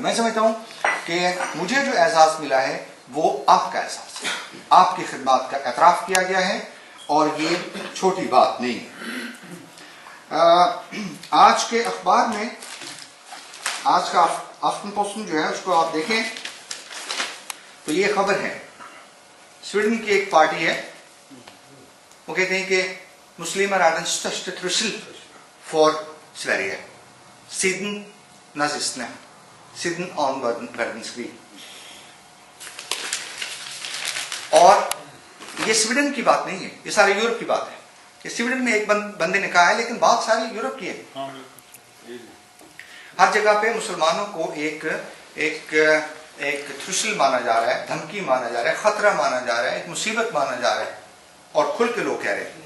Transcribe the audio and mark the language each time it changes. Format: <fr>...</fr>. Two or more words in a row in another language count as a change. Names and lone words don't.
<ur>میں سمجھتا ہوں کہ مجھے جو اعزاز ملا ہے وہ آپ کا احساس ہے، آپ کی خدمات کا اعتراف کیا گیا ہے اور یہ چھوٹی بات نہیں ہے۔ آج کے اخبار میں، آج کا آفٹن پوسٹ جو ہے اس کو آپ دیکھیں تو یہ خبر ہے، سویڈن کی ایک پارٹی ہے، وہ کہتے ہیں کہ مسلمar</ur> <sv>är den största trussel för Sverige sedan nazisterna, sedan andra världskrig۔</sv> <ur>اور یہ سویڈن کی بات نہیں ہے، یہ سارے یورپ کی بات ہے۔ یہ سویڈن میں ایک بندے نے کہا ہے، لیکن بات ساری یورپ کی ہے۔ ہر جگہ پہ مسلمانوں کو ایک تھرشل مانا جا رہا ہے، دھمکی مانا جا رہا ہے، خطرہ مانا جا رہا ہے، ایک مصیبت مانا جا رہا ہے، اور کھل کے لوگ کہہ رہے ہیں۔</ur>